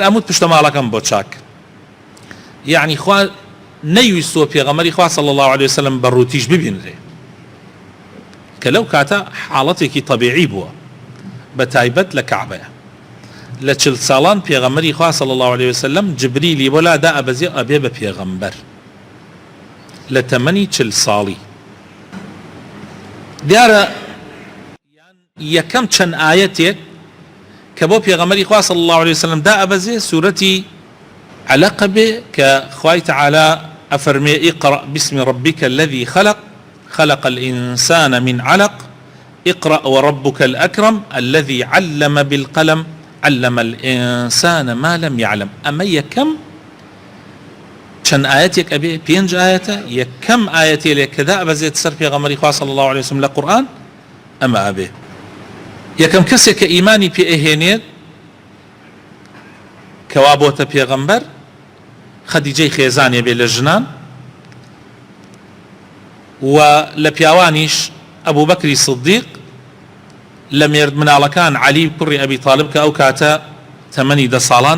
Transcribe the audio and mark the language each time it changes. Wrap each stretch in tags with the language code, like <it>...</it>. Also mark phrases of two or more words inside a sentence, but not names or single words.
<ckb>ئەموت پشتەماڵەکەم بۆ چاک یعنی خوا نەیویستوە پێغەمبەری خوا</ckb> <ar>صلی الله عليه وسلم</ar> <ckb>بەڕووتیش ببینرێ کە لەو کاتە حاڵەتێکی طەبیعی بووە بە تایبەت لە کەعبەیە لە 40 ساڵان پێغەمبەری خوا</ckb> <ar>صلی الله عليه وسلم</ar> <ckb>جبریلی بۆ لا دا ئەبەزێ ئەبێ بە پێغەمبەر لە تەمەنی 40 ساڵی دیارە یەکەم چەند ئاەتێک کە بۆ پێغەمبەری خوا</ckb> <ar>صلی الله عليه وسلم</ar> <ckb>دا ئەبەزێ سوورەتی علق بێ کە خوای تعالی ئەفەرمێ</ckb> <ar>اقرأ باسم ربك الذي خلق الإنسان من علق اقرأ وربك الأكرم الذي علم بالقلم علم الإنسان ما لم يعلم</ar> <ckb>أما يكم چەند ئاەتێک ئەبێ 5 ئاەتە یەکەم ئاەتێ لێ کە دا ئەبەزێت سەر پێغەمبەری خوا</ckb> <ar>صلی الله عليه وسلم</ar> <ckb>لە قورئان ئەمە ئەبێ یەکەم کەسێک کە ئیمانی پێ ئەهێنێت کەوا بۆتە پێغەمبەر خەدیجەی خێزانێ بێ لە ژنان و لە پیاوانیش ئەبوو بەکری سدیق لە مێرد مناڵەکان عەلی کوڕی ئەبی تاڵب کە ئەو کاتە تەمەنی 10 ساڵان</ckb>